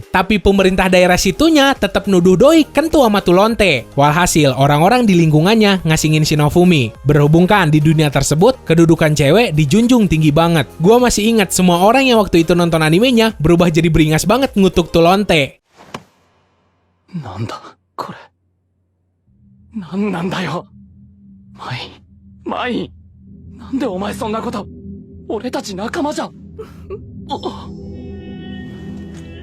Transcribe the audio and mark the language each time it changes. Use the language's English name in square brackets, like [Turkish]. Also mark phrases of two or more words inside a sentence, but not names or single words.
[Indonesian] Tapi pemerintah daerah situnya tetap nuduh Doi kentu sama tuh lonte. Walhasil orang-orang di lingkungannya ngasingin si Naofumi. Berhubung kan di dunia tersebut kedudukan cewek dijunjung tinggi banget. Gua masih ingat semua orang yang waktu itu nonton animenya berubah jadi beringas banget ngutuk tuh lonte. [Japanese] なんだ、これ。なんだよ. Mai. なんでお前そんなこと. 俺たち仲間じゃ.